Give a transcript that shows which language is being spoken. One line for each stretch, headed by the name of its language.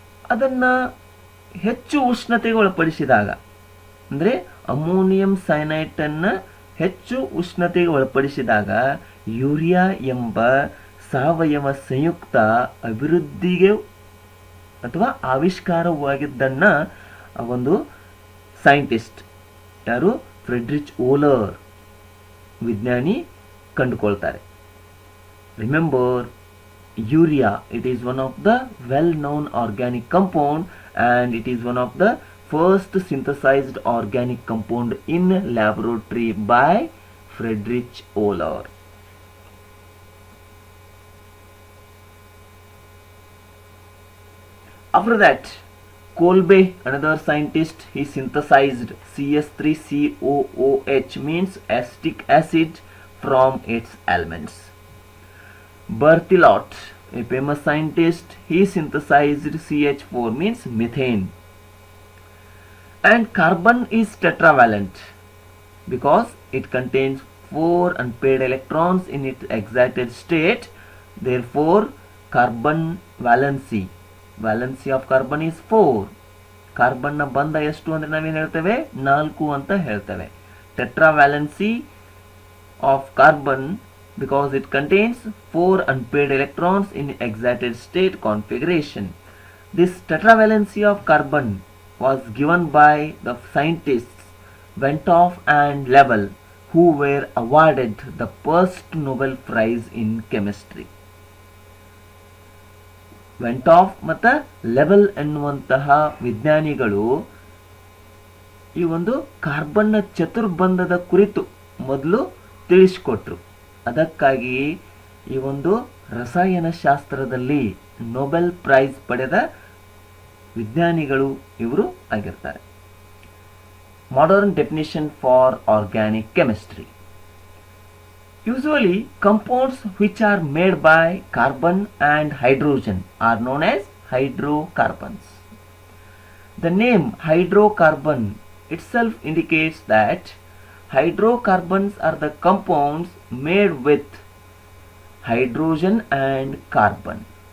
Kannada: ಅದನ್ನ ಹೆಚ್ಚು ಉಷ್ಣತೆಗೆ ಒಳಪಡಿಸಿದಾಗ, ಅಂದರೆ ಅಮೋನಿಯಂ ಸೈನೈಟ್ ಅನ್ನ ಹೆಚ್ಚು ಉಷ್ಣತೆಗೆ ಒಳಪಡಿಸಿದಾಗ ಯೂರಿಯಾ ಎಂಬ ಸಾವಯವ ಸಂಯುಕ್ತ ಅಭಿವೃದ್ಧಿಗೆ ಅಥವಾ ಆವಿಷ್ಕಾರವಾಗಿದ್ದನ್ನ ಒಂದು ಸೈಂಟಿಸ್ಟ್ ಯಾರು ಫ್ರೆಡ್ರಿಚ್ ಓಲರ್ ವಿಜ್ಞಾನಿ ಕಂಡುಕೊಳ್ತಾರೆ.
English: Remember, urea, it is one of the well known organic compound and it is one of the first synthesized organic compound in laboratory by Friedrich Oehler. After that, Kolbe, another scientist, he synthesized CS3COOH, means acetic acid, from its elements. Berthelot, a famous scientist, he synthesized CH4, means methane. And carbon is tetravalent because it contains 4 unpaired electrons in its excited state. Therefore, carbon valency of carbon is 4.
Kannada: Carbon ನ ಬಂಧ ಎಷ್ಟು ಅಂದ್ರೆ ನಾವೇನು ಹೇಳ್ತೇವೆ, 4 ಅಂತ ಹೇಳ್ತೇವೆ.
English: Tetravalency of carbon because it contains 4 unpaired electrons in excited state configuration. This tetravalency of carbon was given by the scientists Venthoff and Lebel, who were awarded the first Nobel Prize in chemistry.
Kannada: ವೆಂಟಾಫ್ ಮತ್ತು ಲೆಬೆಲ್ ಎನ್ನುವಂತಹ ವಿಜ್ಞಾನಿಗಳು ಈ ಒಂದು ಕಾರ್ಬನ್ನ ಚತುರ್ಬಂಧದ ಕುರಿತು ಮೊದಲು ತಿಳಿಸಿಕೊಟ್ರು. ಅದಕ್ಕಾಗಿ ಈ ಒಂದು ರಸಾಯನಶಾಸ್ತ್ರದಲ್ಲಿ ನೊಬೆಲ್ ಪ್ರೈಸ್ ಪಡೆದ ವಿಜ್ಞಾನಿಗಳು ಇವರು ಆಗಿರ್ತಾರೆ.
English: Modern definition for organic chemistry. Usually, compounds which are made by carbon and hydrogen are known as hydrocarbons. The name hydrocarbon itself indicates that hydrocarbons are the compounds made with hydrogen and carbon.